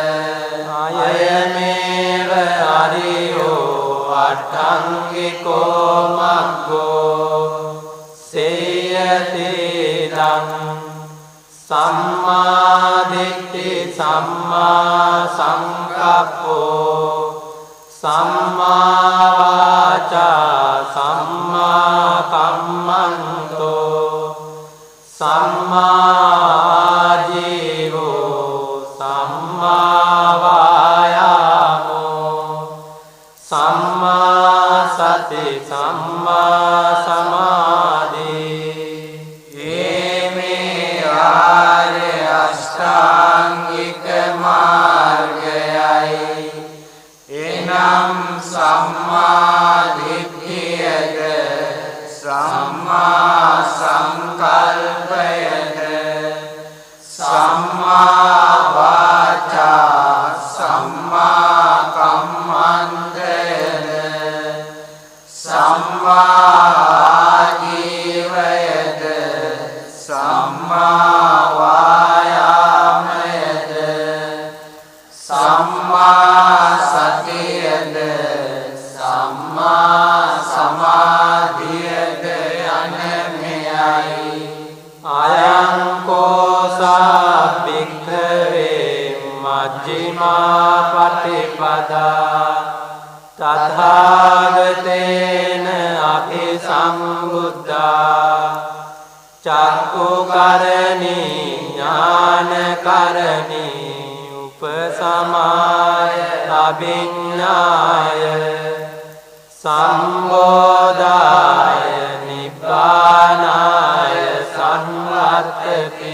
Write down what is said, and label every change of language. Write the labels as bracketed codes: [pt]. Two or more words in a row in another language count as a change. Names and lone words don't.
[pi] අයමේව අරියෝ අට්ඨංගිකෝ මග්ගෝ සේයති දං සම්මා දිට්ඨි සම්මා සංකප්පෝ සම්මා වාචා සම්මා කම්මන්තෝ සම්මා ජීවෝ සම්මා වායාමෝ සම්මා සති සම්මා සමාධි. [si] මේ ආර්ය අෂ්ටාංගික මාර්ගයයි. එනම් සම්මා දිට්ඨියද සම්මා සංකල්පයද සම්මා වාචා සම්මා කම්මන්තයද සම්මා ජීවයද සම්මා වායාමයද සම්මා සතියද සම්මා සමාධියද යන මෙයයි. [pi] අයං කෝසා භික්ඛවේ මජ්ක්‍ධිමා පටිපදා තථාගතේන අභිසම්බුද්ධා චක්කුකරණී ඥානකරණී උපසමාය අභිඤ්ඤාය සම්බෝධාය නිබ්බානාය සංවත්තති.